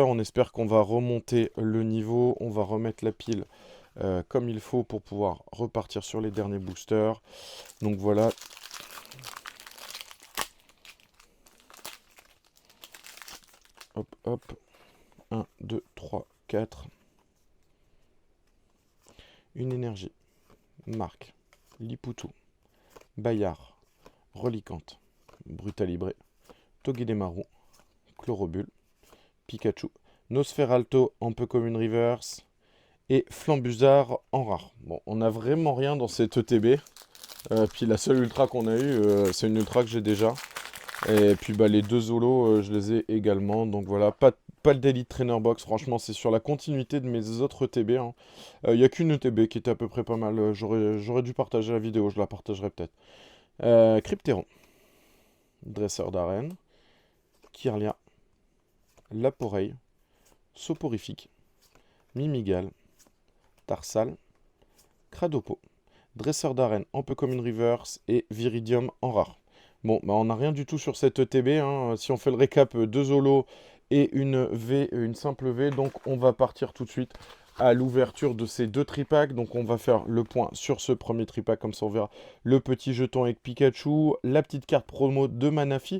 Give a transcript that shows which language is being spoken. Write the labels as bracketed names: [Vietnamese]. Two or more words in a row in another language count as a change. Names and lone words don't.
[French] On espère qu'on va remonter le niveau. On va remettre la pile comme il faut pour pouvoir repartir sur les derniers boosters. Donc voilà. Hop, hop. 1, 2, 3, 4. Une énergie. Marque. Liputu. Bayard. Relicante. Brutalibré. Togedemaru. Chlorobule. Pikachu. Nosferalto en peu commune reverse. Et Flambusard en rare. Bon, on n'a vraiment rien dans cette ETB. Puis la seule ultra qu'on a eue, c'est une ultra que j'ai déjà. Et puis bah, les 2 Zolos, je les ai également. Donc voilà, pas le d'Elite Trainer Box. Franchement, c'est sur la continuité de mes autres ETB. Il n'y a qu'une ETB qui était à peu près pas mal. J'aurais dû partager la vidéo, je la partagerai peut-être. Crypteron. Dresseur d'arène. Kirlia. Laporeille. Soporifique. Mimigal. Tarsal. Cradopo. Dresseur d'arène en peu commune reverse et Viridium en rare. Bon, bah on n'a rien du tout sur cette ETB. Hein. Si on fait le récap, 2 Zolos et une V, une simple V. Donc on va partir tout de suite à l'ouverture de ces deux tripacks. Donc on va faire le point sur ce premier tripack, comme ça on verra le petit jeton avec Pikachu, la petite carte promo de Manaphy.